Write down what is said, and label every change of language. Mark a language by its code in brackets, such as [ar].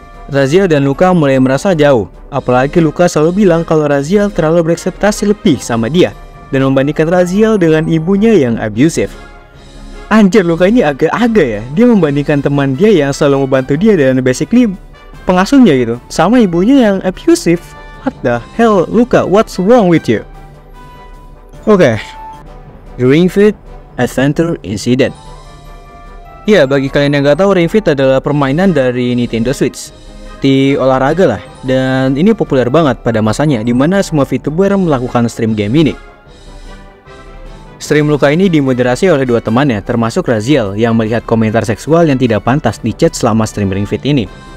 [id] Raziel dan Luka mulai merasa jauh, apalagi Luka selalu bilang kalau Raziel terlalu berekspektasi lebih sama dia dan membandingkan Raziel dengan ibunya yang abusive. Anjir, Luka ini agak-agak ya. Dia membandingkan teman dia yang selalu membantu dia dan basically pengasuhnya gitu, sama ibunya yang abusive. [en] What the hell, Luka? What's wrong with you? Oke. Ring Fit Adventure Incident. [id] Ya, bagi kalian yang gak tahu, Ring Fit adalah permainan dari Nintendo Switch di olahraga lah, dan ini populer banget pada masanya, dimana semua VTuber melakukan stream game ini. Stream Luka ini dimoderasi oleh dua temannya, termasuk Raziel yang melihat komentar seksual yang tidak pantas di chat selama stream Ring Fit ini.